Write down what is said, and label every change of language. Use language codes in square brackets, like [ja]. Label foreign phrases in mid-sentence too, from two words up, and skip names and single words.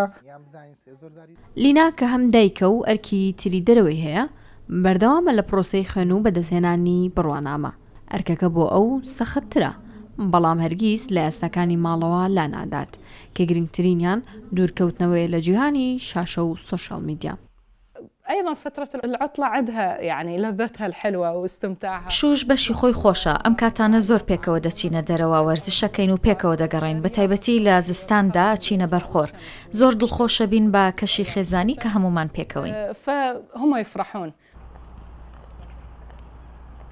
[ckb] لینا کە هەم دایکە و ئەرکی تری دەرەوەی هەیە بەردەوامە لە پرۆسەی خوێن و بەدەستهێنانی بڕوانامە ئەرکەکە بۆ ئەو سەختترە بەڵام هەرگیز لە ئێستەکانی ماڵەوە لا نادات کە گرنگترینیان دوورکەوتنەوەی لە جیهانی شاشە و [en] social media [ar] أيضا فترة العطلة عندها يعني لذتها الحلوة واستمتاعها [ckb] شوش بەشی خۆی خۆشە ئەم کاتانە زۆر پێکەوە دەچینە دەرەوە وەرزشەکەین و پێکەوە دەگەڕین بە تایبەتی لە زستاندا چینە بەرخۆر زۆر دڵخۆشە بین بە کەشی خێزانی کە هەمومان پێکەوەین [ar] فهم يفرحون